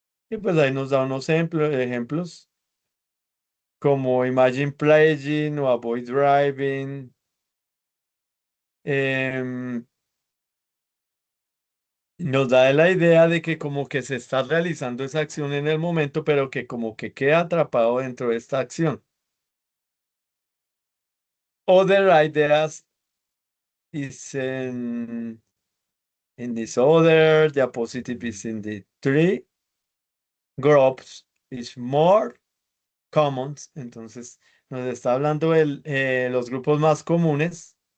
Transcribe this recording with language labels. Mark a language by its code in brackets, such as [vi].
[es] Y pues ahí nos da unos ejemplos como [en] imagine playing [es] o [en] avoid driving. [es] Em, Nos da la idea de que como que se está realizando esa acción en el momento, pero que como que queda atrapado dentro de esta acción. [en] Other ideas is in this order, diapositive is in the three, groups is more commons. [es] Entonces nos está hablando de los grupos más comunes.